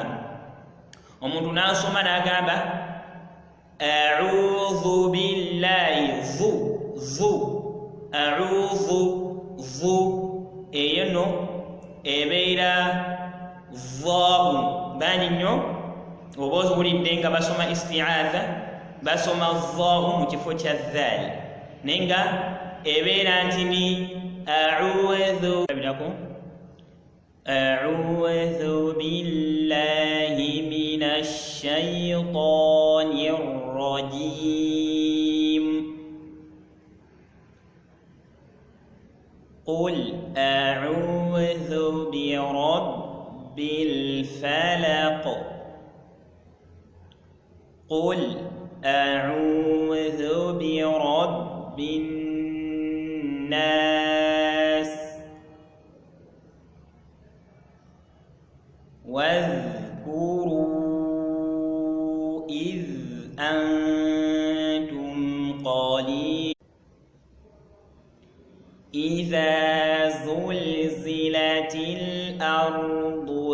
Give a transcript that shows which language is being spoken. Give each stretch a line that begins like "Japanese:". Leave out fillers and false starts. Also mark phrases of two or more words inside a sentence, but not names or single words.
Ganda: Omuntu n'asoma n'agamba
Arabic: أعوذ بالله
Ganda: vu a'uudhu vu, eyo no ebeera Vaa'u. Bangi nnyo oba owulidde nga basoma isti'aadha basoma Vaa'u mu kifo kya Thaali, naye nga ebeera nti ni
Arabic: أعوذ بالله من الشيطان الرجيم. قل أعوذ برب الفلق. قل أعوذ برب الناس. واذكروا إذ أنتم قليل إذا زلزلت الأرض